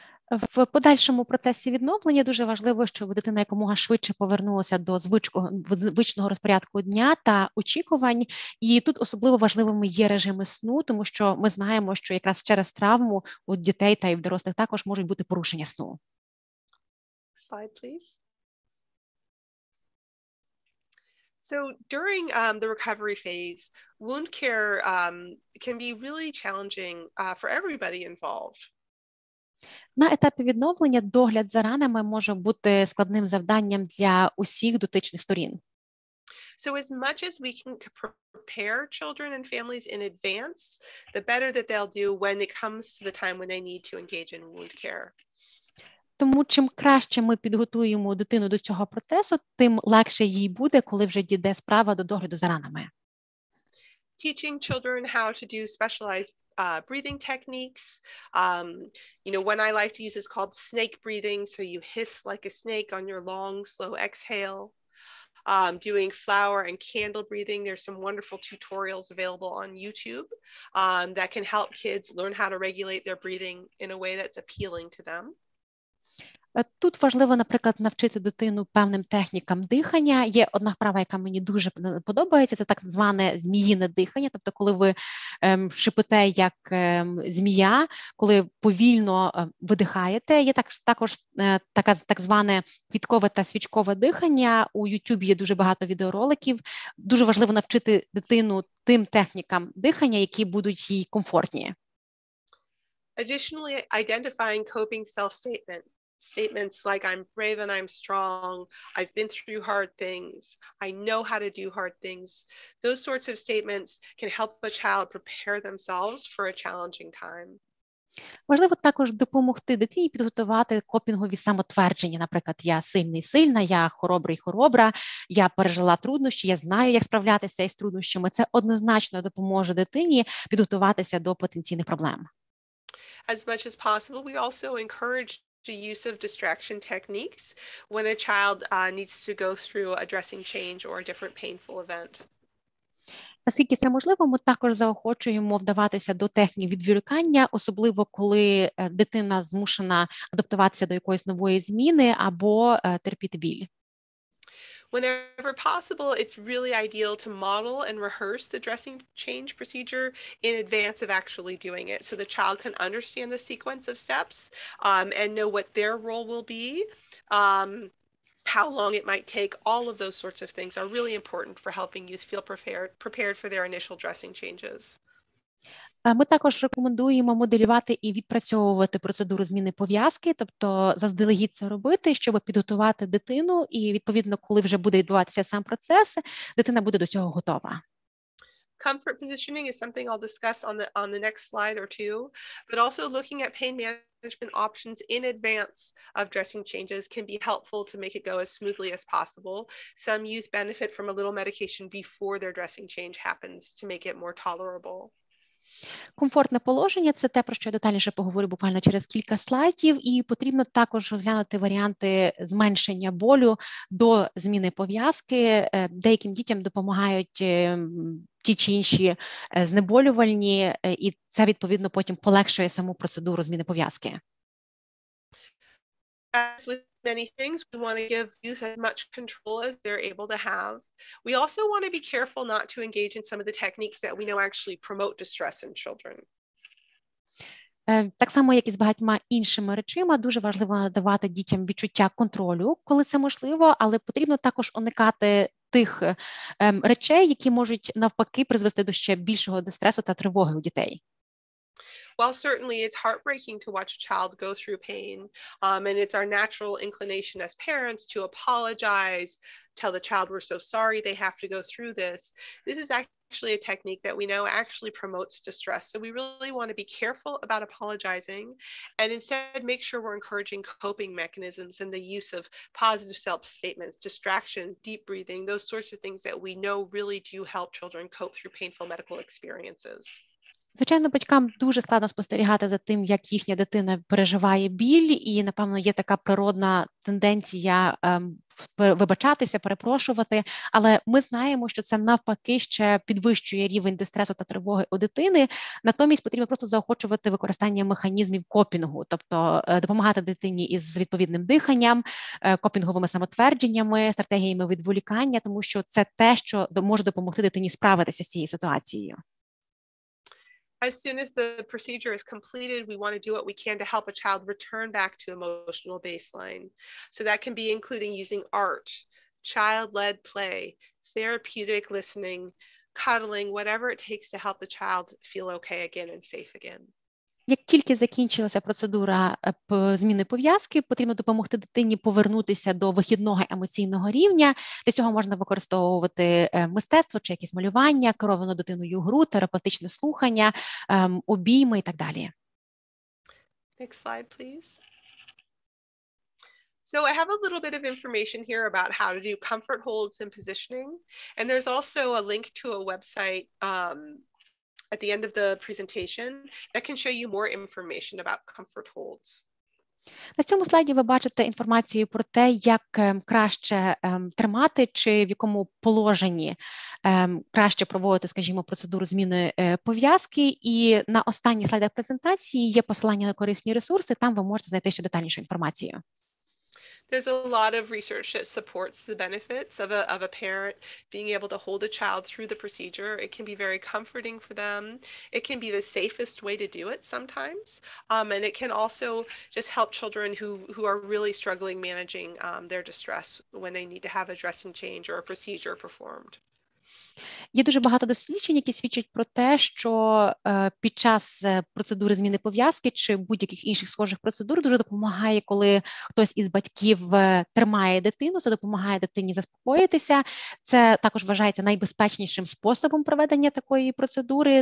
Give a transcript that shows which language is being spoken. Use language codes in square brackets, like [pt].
[uk] В подальшому процесі відновлення дуже важливо, щоб дитина якомога швидше повернулася до звичного розпорядку дня та очікувань. І тут особливо важливими є режими сну, тому що ми знаємо, що якраз через травму у дітей та й в дорослих також можуть бути порушення сну. [en] Slide, please. So during the recovery phase, wound care can be really challenging for everybody involved. [uk] На етапі відновлення догляд за ранами може бути складним завданням для усіх дотичних сторін. [en] So as much as we can prepare children and families in advance, the better that they'll do when it comes to the time when they need to engage in wound care. [uk] Тому чим краще ми підготуємо дитину до цього процесу, тим легше їй буде, коли вже дійде справа до догляду за ранами. [en] Teaching children how to do specialized breathing techniques. One I like to use is called snake breathing. So you hiss like a snake on your long, slow exhale. Doing flower and candle breathing. There's some wonderful tutorials available on YouTube that can help kids learn how to regulate their breathing in a way that's appealing to them. [uk] Тут важливо, наприклад, навчити дитину певним технікам дихання. Є одна вправа, яка мені дуже подобається, це так зване зміїне дихання, тобто коли ви шипите як змія, коли повільно видихаєте. Є також так зване квіткове та свічкове дихання. У YouTube є дуже багато відеороликів. Дуже важливо навчити дитину тим технікам дихання, які будуть їй комфортні. [en] Additionally, identifying coping self-statements. Statements like I'm brave and I'm strong, I've been through hard things, I know how to do hard things. Those sorts of statements can help a child prepare themselves for a challenging time. [uk] Важливо також допомогти дитині підготувати копінгові самотвердження. Наприклад, я сильний, сильна, я хоробрий, хоробра, я пережила труднощі, я знаю, як справлятися із труднощами. Це однозначно допоможе дитині підготуватися до потенційних проблем. [en] As much as possible, we also encourage the use of distraction techniques when a child needs to go through a dressing change or a different painful event. [uk] Наскільки це можливо, ми також заохочуємо вдаватися до технік відволікання, особливо коли дитина змушена адаптуватися до якоїсь нової зміни або терпіти біль. [en] Whenever possible, it's really ideal to model and rehearse the dressing change procedure in advance of actually doing it, so the child can understand the sequence of steps and know what their role will be, how long it might take. All of those sorts of things are really important for helping youth feel prepared for their initial dressing changes. [uk] Ми також рекомендуємо моделювати і відпрацьовувати процедуру зміни пов'язки, тобто заздалегідь це робити, щоб підготувати дитину, і відповідно, коли вже буде відбуватися сам процес, дитина буде до цього готова. [en] Comfort positioning is something I'll discuss on the next slide or two, but also looking at pain management options in advance of dressing changes can be helpful to make it go as smoothly as possible. Some youth benefit from a little medication before their dressing change happens to make it more tolerable. [uk] Комфортне положення – це те, про що я детальніше поговорю буквально через кілька слайдів, і потрібно також розглянути варіанти зменшення болю до зміни пов'язки. Деяким дітям допомагають ті чи інші знеболювальні, і це, відповідно, потім полегшує саму процедуру зміни пов'язки. [en] As with many things, we want to give youth as much control as they're able to have. We also want to be careful not to engage in some of the techniques that we know actually promote distress in children. [uk] Так само, як і з багатьма іншими речима, дуже важливо надавати дітям відчуття контролю, коли це можливо, але потрібно також уникати тих речей, які можуть навпаки призвести до ще більшого дистресу та тривоги у дітей. [en] While certainly it's heartbreaking to watch a child go through pain, and it's our natural inclination as parents to apologize, tell the child we're so sorry they have to go through this, this is actually a technique that we know actually promotes distress. So we really want to be careful about apologizing and instead make sure we're encouraging coping mechanisms and the use of positive self-statements, distraction, deep breathing, those sorts of things that we know really do help children cope through painful medical experiences. [uk] Звичайно, батькам дуже складно спостерігати за тим, як їхня дитина переживає біль, і, напевно, є така природна тенденція вибачатися, перепрошувати, але ми знаємо, що це навпаки ще підвищує рівень дистресу та тривоги у дитини, натомість потрібно просто заохочувати використання механізмів копінгу, тобто допомагати дитині із відповідним диханням, копінговими самотвердженнями, стратегіями відволікання, тому що це те, що може допомогти дитині справитися з цією ситуацією. [en] As soon as the procedure is completed, we want to do what we can to help a child return back to emotional baseline. So that can be including using art, child-led play, therapeutic listening, cuddling, whatever it takes to help the child feel okay again and safe again. [uk] Як тільки закінчилася процедура зміни пов'язки, потрібно допомогти дитині повернутися до вихідного емоційного рівня. Для цього можна використовувати мистецтво чи якесь малювання, керовану дитиною гру, терапевтичне слухання, обійми і так далі. [en] Next slide, please. So I have a little bit of information here about how to do comfort holds and positioning. And there's also a link to a website at the end of the presentation that can show you more information about comfort holds. [uk] На цьому слайді ви бачите інформацію про те, як краще тримати чи в якому положенні краще проводити, скажімо, процедуру зміни пов'язки. І на останніх слайдах презентації є посилання на корисні ресурси, там ви можете знайти ще детальнішу інформацію. [en] There's a lot of research that supports the benefits of a parent being able to hold a child through the procedure. It can be very comforting for them. It can be the safest way to do it sometimes. And it can also just help children who are really struggling managing their distress when they need to have a dressing change or a procedure performed. [uk] Є дуже багато досліджень, які свідчать про те, що під час процедури зміни пов'язки чи будь-яких інших схожих процедур дуже допомагає, коли хтось із батьків тримає дитину, це допомагає дитині заспокоїтися. Це також вважається найбезпечнішим способом проведення такої процедури.